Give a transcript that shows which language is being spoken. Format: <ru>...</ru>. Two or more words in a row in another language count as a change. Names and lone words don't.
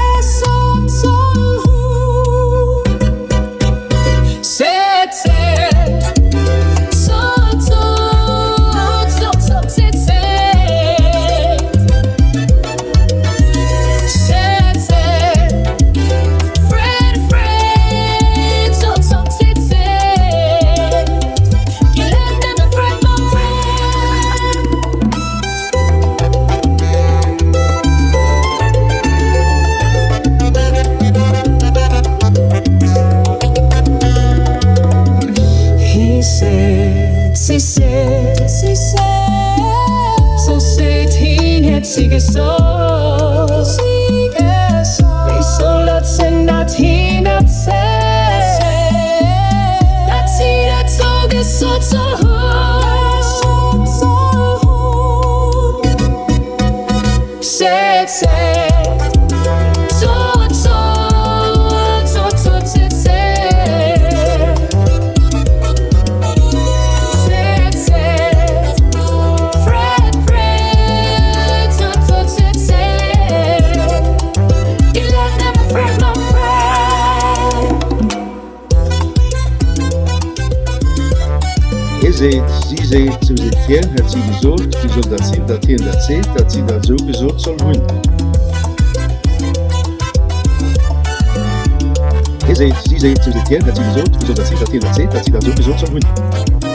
<lb>seet, seet, sot, sot, sot, sot, seet, seet, seet, seet, fred, fred, sot, sot, seet, seet,</lb> <en>you let them fred, my friend. He said,</en> <lb>sie said, so seht hien, hätt sie gesot, wie soll dat sinn, dat hien, dat seet, dat sie, dat so, gesot, soll, hunn, seet, seet, sot, sot, sot, sot, seet, seet, seet, seet, fred, fred, sot, sot, seet, seet,</lb> <en>you let them fred, my friend.</en> <lb>Seet, sie seet, so seht hien, hätt sie gesot, wie soll dat sinn, dat hien, dat seet, dat sie dat so, gesot, soll, hunn. Seet, sie seet, so seht hien, hätt sie gesot, wie soll dat sinn, dat hien, dat seet, dat sie dat so, gesot, soll, hunn.</lb>